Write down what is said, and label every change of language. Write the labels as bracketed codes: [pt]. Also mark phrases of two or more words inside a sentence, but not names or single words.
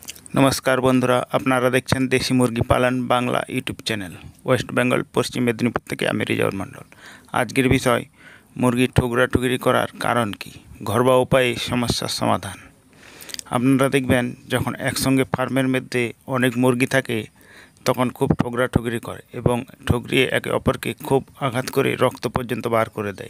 [bn] নমস্কার বন্ধুরা আপনারা দেখছেন দেশী মুরগি পালন বাংলা [en] YouTube channel West Bengal [bn] पश्चिम मेदिनीपुर থেকে আমি রিজাউল মণ্ডল। আজকের বিষয় মুরগি ঠুকরাঠুকরি করার কারণ কি, ঘরোয়া উপায়ে সমস্যার সমাধান। আপনারা দেখবেন যখন একসঙ্গে ফার্মের মধ্যে অনেক মুরগি থাকে তখন খুব ঠুকরাঠুকরি করে এবং ঠুকরিয়ে একে অপরকে খুব আঘাত করে রক্ত পর্যন্ত বার করে দেয়।